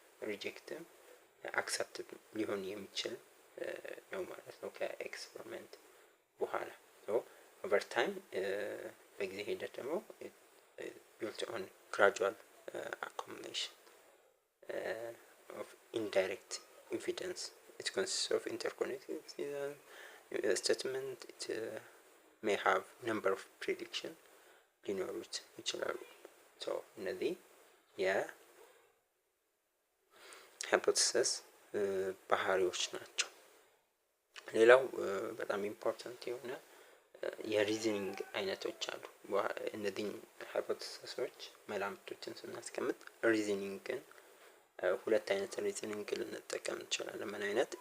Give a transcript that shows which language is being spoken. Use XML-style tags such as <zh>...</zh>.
<am>ሪጀክትም አክሰፕት ሊሆን የሚችል ነው ማለት ነው ከኤክስፐሪመንት በኋላ። ኦቨር ታይም በጊዜ ሂደት ደግሞ</am> <en>built on gradual accumulation of indirect evidence. It consists of interconnected statement. It may have number of prediction</en> <am>ሊኖሩት ይችላሉ። እነዚህ የሃይፖቴሲስ ባህሪዎች ናቸው። ሌላው በጣም ኢምፖርታንት የሆነ የሪዝኒንግ አይነቶች አሉ። እነዚህ ሃይፖቴሲሶች መላምቶችን ስናስቀምጥ ሪዝኒንግን ሁለት አይነት ሪዝኒንግ ልንጠቀም እንችላለን። ምን አይነት?</am>